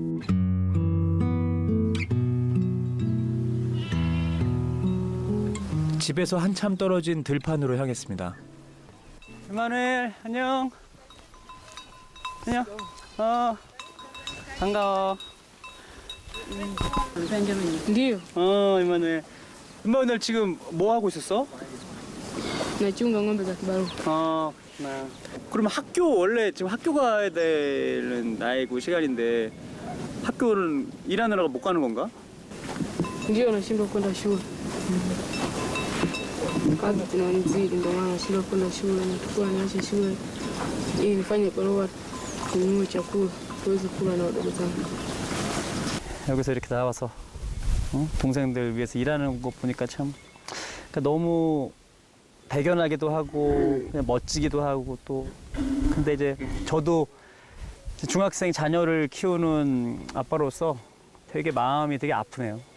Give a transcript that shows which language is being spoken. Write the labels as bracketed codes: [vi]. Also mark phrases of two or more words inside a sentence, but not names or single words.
[ko] 집에서 한참 떨어진 들판으로 향했습니다. 이마누엘 안녕. 안녕. 반가워. [sw] Ndio, [ko] 이마누엘. 이마누엘 지금 뭐 하고 있었어? [sw] nachunga ng'ombe za kibarua. [ko] 그렇구나. 그러면 학교 원래 지금 학교 가야 되는 나이고 시간인데 학교는 일하느라고 못 가는 건가? [sw] Ndio, nashindwa kwenda shule. Kazi zinanizidi, ndio maana nashindwa kwenda shule. Natakiwa niache shule ili nifanye barua kununua chakula tuweze kula na wadogo zangu. [ko] 여기서 이렇게 나와서 동생들 위해서 일하는 거 보니까 참 그러니까 너무 대견하기도 하고 그냥 멋지기도 하고 또 근데 이제 저도 중학생 자녀를 키우는 아빠로서 되게 마음이 되게 아프네요.